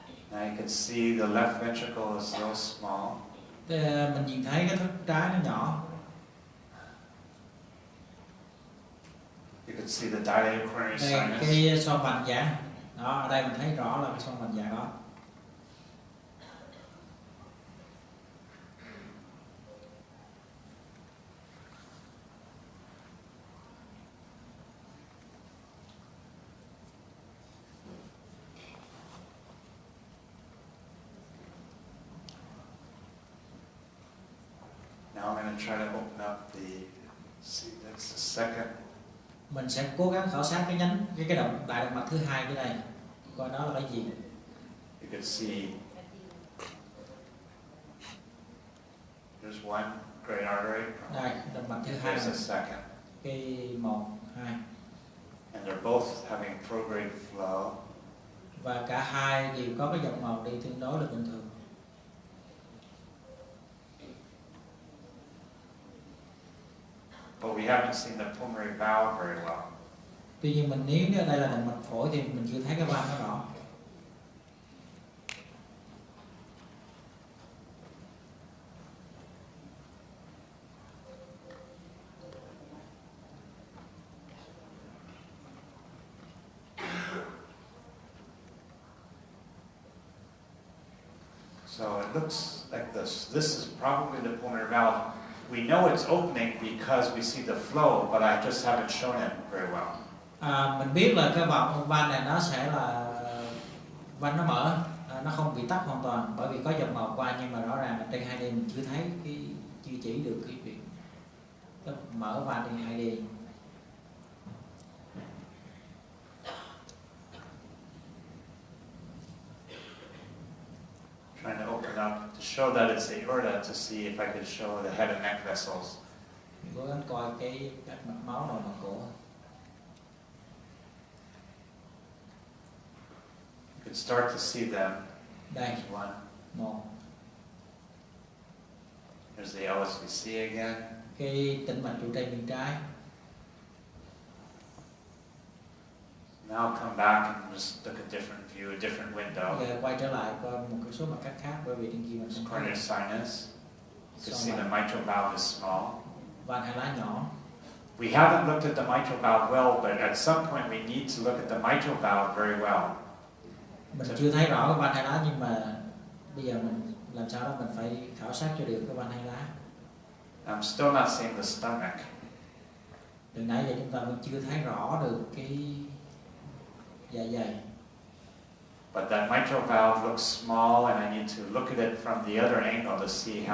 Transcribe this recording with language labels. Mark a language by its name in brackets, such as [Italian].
[English] Now you can see the left ventricle is so small. [Vietnamese] Mình nhìn thấy cái thất trái nó nhỏ. [English] You can see the dilated coronary [Vietnamese] Đây, [English] sinus. [Vietnamese] cái xoang vành giãn. Đó, ở đây mình thấy rõ là cái xoang vành giãn đó. [English] Now I'm going to try to open up see that's the second. [Vietnamese] Mình sẽ cố gắng khảo sát cái nhánh, cái đại động mạch thứ hai dưới đây, coi đó là cái gì. [English] You can see there's one great artery. [Vietnamese] Đây, động mạch thứ hai, [English] There's a second. [Vietnamese] cái 1, 2. [English] And they're both having prograde flow. [Vietnamese] Và cả hai đều có cái dòng màu đi tương đối là bình thường. [English] But we haven't seen the pulmonary valve very well. [Vietnamese] Tuy nhiên mình nếu đây là động mạch phổi thì mình chưa thấy cái van nó rõ. [English] So it looks like this. This is probably the pulmonary valve. We know it's opening because we see the flow, but I just haven't shown it very well. [Vietnamese] Mình biết là cái van này nó sẽ là van nó mở, nó không bị tắc hoàn toàn bởi vì có dòng màu qua, nhưng mà rõ ràng là trên 2D mình chưa thấy chưa chỉ được cái việc mở van trên 2D. [English] Trying to open up to show that it's aorta, to see if I could show the head and neck vessels. [Vietnamese] Mình cố gắng coi các mạch máu đầu mặt cổ. [English] You can start to see them. [Vietnamese] Đây, [English] There's one. [Vietnamese] một. [English] There's the LSVC again. [Vietnamese] Cái tĩnh mạch trụ trầy bên trái. [English] Now come back and just look at different view, a different window. [Vietnamese] Giờ quay trở lại coi một cái số mặt cắt khác, bởi vì trên kia mình không [English] Corneal [Vietnamese] thấy. [English] sinus. You can see the mitral valve is small. [Vietnamese] Van hai lá nhỏ. [English] We haven't looked at the mitral valve well, but at some point we need to look at the mitral valve very well. [Vietnamese] Mình chưa thấy rõ cái van hai lá, nhưng mà bây giờ mình làm sao đó mình phải khảo sát cho được cái van hai lá. [English] I'm still not seeing the stomach. [Vietnamese] Từ nãy giờ chúng ta vẫn chưa thấy rõ được cái dạ dày. [English] But that mitral valve looks small, and I need to look at it from the other angle to see how